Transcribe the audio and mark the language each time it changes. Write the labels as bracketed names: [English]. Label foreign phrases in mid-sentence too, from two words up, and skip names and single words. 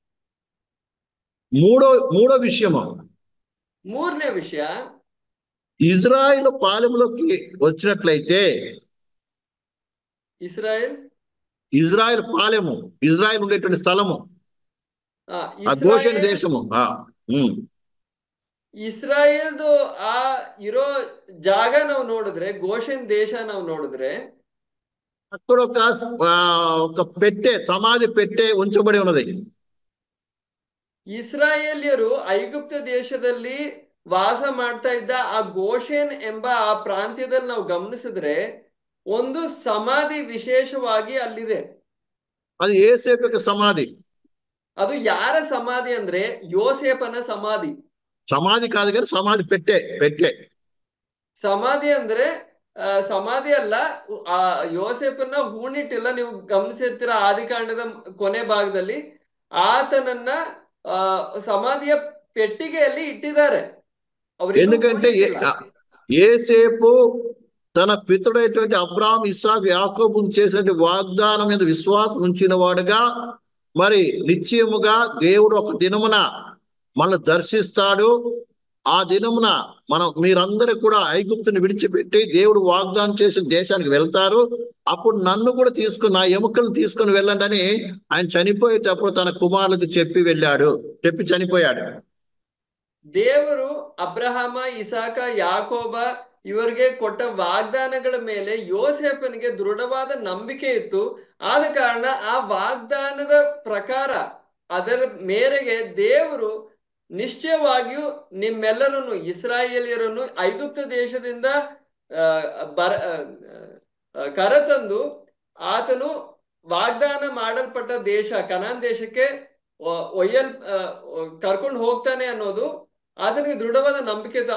[Telugu] మూడో విషయము, [Kannada] ಮೂರನೇ ವಿಷಯ, [Telugu] ఇజ్రాయిల్ పాలెంలోకి వచ్చినట్లయితే, ఇజ్రాయిల్ పాలెము, ఇజ్రాయిల్ ఉండేటువంటి స్థలము, ఆ గోషెన్ దేశము. [Kannada] ಇಸ್ರಾಯೇಲ್ದು ಆ ಇರೋ ಜಾಗ ನಾವು ನೋಡಿದ್ರೆ, ಗೋಷನ್ ದೇಶ ನಾವು ನೋಡಿದ್ರೆ, [Telugu] అక్కడ ఒక పెట్టె, సమాధి పెట్టె ఉంచబడి ఉన్నది. [Kannada] ಇಸ್ರಾಯೇಲ್ಯರು ಐಗುಪ್ತ ದೇಶದಲ್ಲಿ ವಾಸ ಮಾಡ್ತಾ ಇದ್ದ ಆ ಗೋಷೆನ್ ಎಂಬ ಆ ಪ್ರಾಂತ್ಯದಲ್ಲಿ ನಾವು ಗಮನಿಸಿದ್ರೆ ಒಂದು ಸಮಾಧಿ ವಿಶೇಷವಾಗಿ ಅಲ್ಲಿದೆ. ಅದು ಯೋಸೇಫ ಸಮಾಧಿ. ಅದು ಯಾರ ಸಮಾಧಿ ಅಂದ್ರೆ ಯೋಸೇಫನ ಸಮಾಧಿ. [Telugu] సమాధి కాదు కానీ సమాధి పెట్టె. [Kannada] ಸಮಾಧಿ ಅಂದ್ರೆ ಸಮಾಧಿ ಅಲ್ಲ, ಆ ಯೋಸೇಫನ ಹೂಣಿಟ್ಟಿಲ್ಲ. ನೀವು ಗಮನಿಸಿರ್ತೀರ ಆದಿಕಾಂಡದ ಕೊನೆ ಭಾಗದಲ್ಲಿ ಆತನನ್ನ ಸಮಾಧಿಯ ಪೆಟ್ಟಿಗೆಯಲ್ಲಿ ಇಟ್ಟಿದ್ದಾರೆ. [Telugu] ఎందుకంటే యేసేపు తన పితరుడైనటువంటి అబ్రాహాము, ఇస్సాకు, యాకోబును చేసినటువంటి వాగ్దానం మీద విశ్వాసం ఉంచిన వాడుగా, మరి నిశ్చయముగా దేవుడు ఒక దినమున మనల్ని దర్శిస్తాడు. ఆ దినమున మీరందరూ కూడా ఐగుప్తుని విడిచిపెట్టి దేవుడు వాగ్దానం చేసిన దేశానికి వెళ్తారు. అప్పుడు నన్ను కూడా తీసుకుని, నా ఎముకలను తీసుకుని వెళ్ళండి అని ఆయన చనిపోయేటప్పుడు తన కుమారులకు చెప్పి చనిపోయాడు. [Kannada] ದೇವರು ಅಬ್ರಹಾಮ, ಇಸಾಕ, ಯಾಕೋಬ ಇವರಿಗೆ ಕೊಟ್ಟ ವಾಗ್ದಾನಗಳ ಮೇಲೆ ಯೋಸೇಫನಿಗೆ ದೃಢವಾದ ನಂಬಿಕೆ ಇತ್ತು. ಆದ ಕಾರಣ ಆ ವಾಗ್ದಾನದ ಪ್ರಕಾರ ಅದರ ಮೇರೆಗೆ ದೇವರು ನಿಶ್ಚಯವಾಗಿಯೂ ನಿಮ್ಮೆಲ್ಲರನ್ನು, ಇಸ್ರಾಯೇಲಿಯರನ್ನು ಐಗುಪ್ತ ದೇಶದಿಂದ ಕರೆತಂದು ಆತನು ವಾಗ್ದಾನ ಮಾಡಲ್ಪಟ್ಟ ದೇಶ ಕನಾನ್ ದೇಶಕ್ಕೆ ಕರ್ಕೊಂಡು ಹೋಗ್ತಾನೆ ಅನ್ನೋದು ಆತನಿಗೆ ದೃಢವಾದ ನಂಬಿಕೆ ಇತ್ತು.